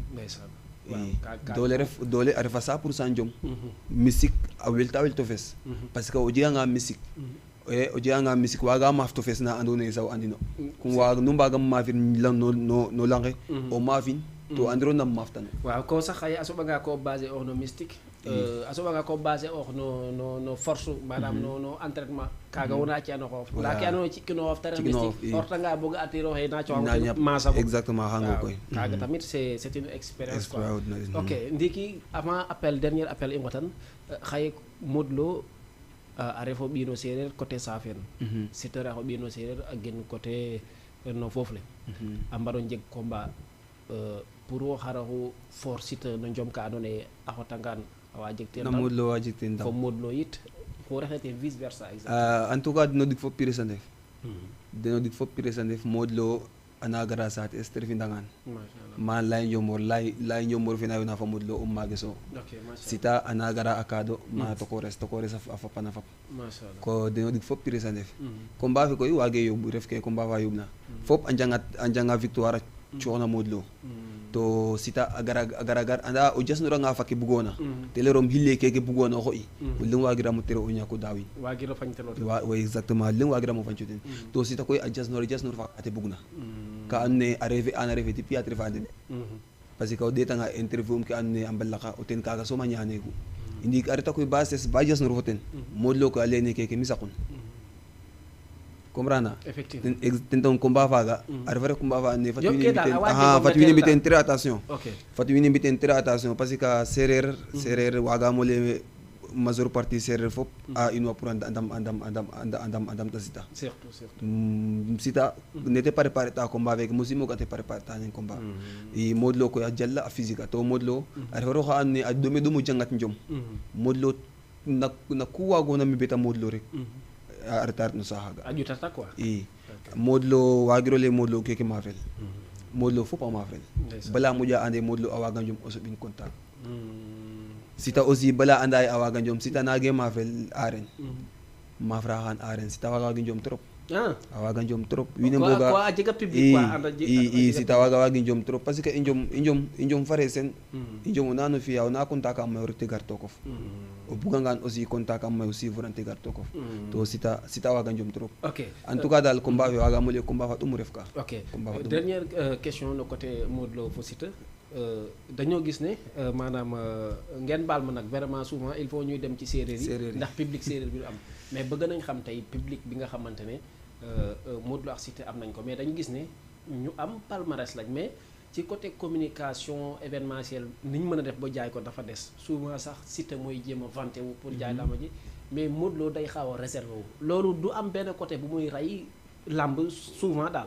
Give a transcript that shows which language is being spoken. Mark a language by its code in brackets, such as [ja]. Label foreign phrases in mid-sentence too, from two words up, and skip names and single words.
[srr] doole a refa 100% njom mystique a welta wel to fes [fr] parce que [srr] o jeganga mystique waaga maaf to fes na andoona yee sax o andino kum nu mbaagam maafir no lange o maafin to andiro nam maaftano waaw ko sax xaye a soɓanga ko baser oox no mystique a soɓanga ko baser oox no force manam no entraînement kaaga wona ci'ano xoof ndaa ke andoona yee ci'kino xoof te ref mystique o retanga bo ga atiro xe na coxang maasa exactement xango koy kaaga tamit [fr] c'est une expérience quoi [srr] ok ndiiki [fr] avant dernier appel [srr] i ngotan xaye Modou Lo a refo ɓiino seereer côté Safeen Siteu refo ɓiino seereer a gen côté no foof le a mbaro njeg combat pour wo xaraxu for Siteu no njom ka andoona yee a xotangaan a waa jeg teen Modou Lo wa jeg teen ndam fo Modou Lo yit ko refna teen vice versa [fr] en tout cas [srr] deno dig fop pires a ndef Modou Lo ana gara saate es te refi Ndangaan ma lay Njomboor fe na yoona fa Modou Lo maageso Siteu ana gara a kaado ma tokores a fapana fap ko deno dig fop pires a ndef combat fe koy waage yomb ref ke combat fa yomb na fop a njanga victoire a cooxna Modou Lo to Siteu a gara anda o jasnoranga fa ke bugoona te lerom xile keke bugoona o xo'i o leng waagiramo tere o ñako daawin wa exactement leng waagiramo fañco ten to Siteu koy a jasnor fa ate bugna ka andoona yee a refe ti piatre fa den [fr] parce que [srr] o ɗeetanga interview ke andoona yee a mbalaqa o ten kaaga soom a ñaaneegu i ndiig a reta koy ba ses ba jasnor fo ten Modou Lo koy a leyne keke mi saqun comprendre ten taxu combat faaga a refa ref combat fa andoona yee fat wiin we mbi' teen [fr] très attention parce que [srr] sereer waagaam o lay [fr] majeure partie [srr] sereer fop a inwa pour a ndam ta Siteu Siteu nete préparer ta combat feke mosimo ga te préparer ta nen combat i Modou Lo koy a jala a physique a to Modou Lo a refa roxa andoona yee a ɗome jangat njom Modou Lo na ku waagoona mbeta Modou Lo rek a reta ret no saaxaaga a ƴutata quoi i Modou Lo waagiro lay Modou Lo keke maafel Modou Lo fop a maafel bala moƴa ande Modou Lo a waaga njom o soɓin contact Siteu aussi bala anda ye a waaga njom Siteu naage maafel aren maaf raxan aren Siteu waagi njom trop awaga jom trop wine mboga ko a jega public quoi anda i sita wagi jom trop [fr] parce que [srr] i njom fare sen i njom o nano fiya ona contact am mayo rek gar tokof o bugangan aussi contact am mayo suivre an gar tokof to sita waga jom trop [fr] en tout cas [srr] dal combat fe waga mole combat fa ɗum ref ka [fr] dernière question [wo] no côté Modou Lo fo Siteu dañoo gis ne maanaam ngeen baal ma nag vraiment souvent [fr] il faut [wo] ñuy dem ci séeréer yi ndax public séeréer bi du am mais bëgg nañ xam tey public bi nga xamante ne Modou Lo ak Siteu am nañ ko mais dañu gis ne ñu am palmarès lañ mais ci [fr] côté communication événementielle [wo] ni ñu mën a def ba jaay ko dafa des souvent sax Siteu mooy jéem a vanté wu pour jaay làmb ji mais Modou Lo day xaw a réservé wu loolu du am benn côté bu muy rey làmb souvent daal.